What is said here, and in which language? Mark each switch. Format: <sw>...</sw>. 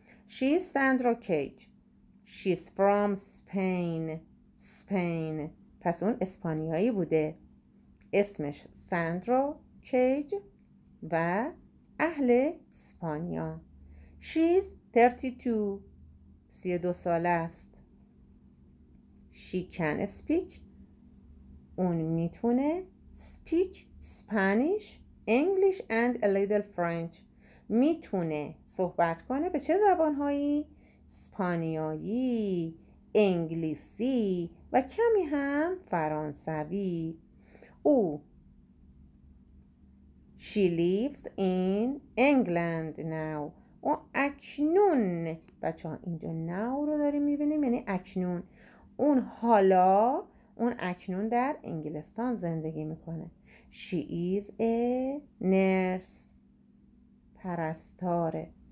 <en>She is Sandra Cage. She's from Spain. Spain.</en> <fa>پس اون اسپانیایی بوده. اسمش ساندرا کیج و اهل اسپانیا.</fa> <en>She's</en> <fa>32 ساله است.</fa> <en>She can speak.</en> <fa>اون میتونه</fa> <en>speak Spanish, English and a little French.</en> <fa>میتونه صحبت کنه به چه زبانهایی؟ اسپانیایی، انگلیسی و کمی هم فرانسوی.</fa> <en>او She lives in England now.</en> <fa>اون اکنون بچه ها اینجا now رو داریم میبینیم یعنی اکنون. اون اکنون در انگلستان زندگی میکنه.</fa> <en>She is a nurse.</en> <fa>پرستاره.</fa>